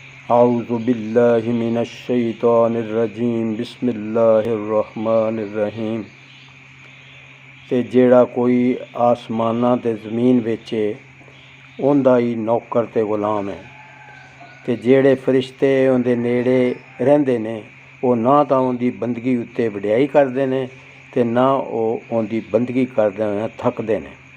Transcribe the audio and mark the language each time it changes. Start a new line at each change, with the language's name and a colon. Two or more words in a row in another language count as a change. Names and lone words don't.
Arabic: أعوذ بالله من الشيطان الرجيم بسم الله الرحمن الرحيم.
Punjabi: تے جیہڑا کوئی اسماناں تے زمین وچ اوہدا ہی نوکر تے غلام ہے. تے جیہڑے فرشتے اوہدے نیڑے رہندے نے او نہ تاں اوہدی بندگی اتے وڈیائی کردے نے تے نہ او اوہدی بندگی کردے ہوئے تھکدے نے.